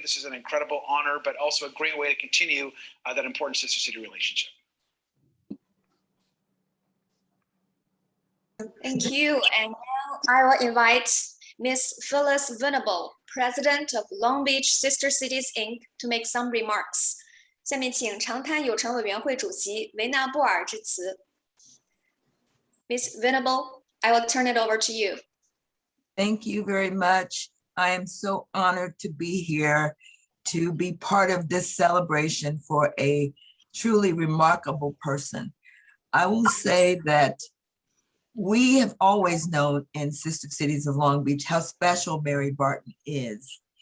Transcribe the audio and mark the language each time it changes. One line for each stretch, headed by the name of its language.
English: This is an incredible honor, but also a great way to continue that important sister city relationship. Thank you. And now I will invite Ms. Phyllis Venable, President of Long Beach Sister Cities, Inc., to make some remarks.
Chinese: 下面请长滩友城委员会主席维纳布尔致辞。
English: Ms. Venable, I will turn it over to you. Thank you very much. I am so honored to be here to be part of this celebration for a truly remarkable person. I will say that we have always known in Sister Cities of Long Beach how special Mary Barton is.